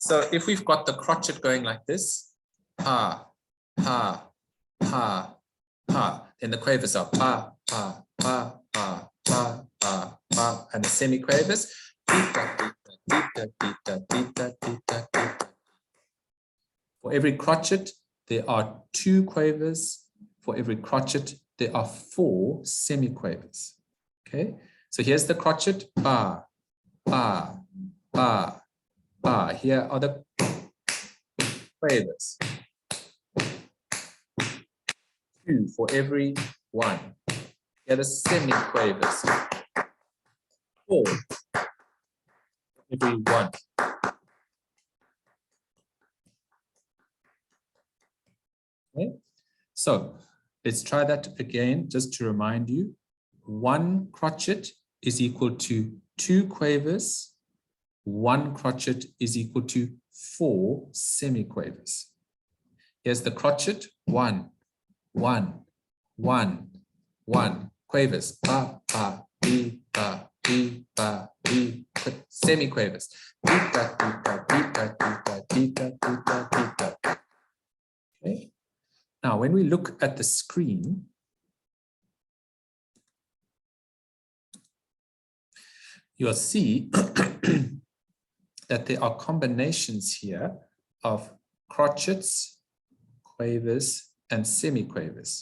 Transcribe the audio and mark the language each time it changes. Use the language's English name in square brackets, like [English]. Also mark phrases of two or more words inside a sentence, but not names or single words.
[English] So if we've got the crotchet going like this, pa, pa, pa, pa, then the quavers are pa, pa, pa, pa, pa, pa, pa, and the semiquavers. For every crotchet, there are 2 quavers. For every crotchet, there are 4 semiquavers. Okay, so here's the crotchet, ba, ba, ba, ba. Here are the quavers. 2 for every 1. Here are the semiquavers. 4 for every 1. Okay, so let's try that again, just to remind you. 1 crotchet is equal to 2 quavers. 1 crotchet is equal to 4 semiquavers. Here's the crotchet, 1, 1, 1, 1. Quavers, ba, ba, bi, ba, bi, ba, bi. Semiquavers. Dita, dita, dita, dita, dita, dita, dita. Okay. Now, when we look at the screen, you'll see that there are combinations here of crotchets, quavers, and semiquavers.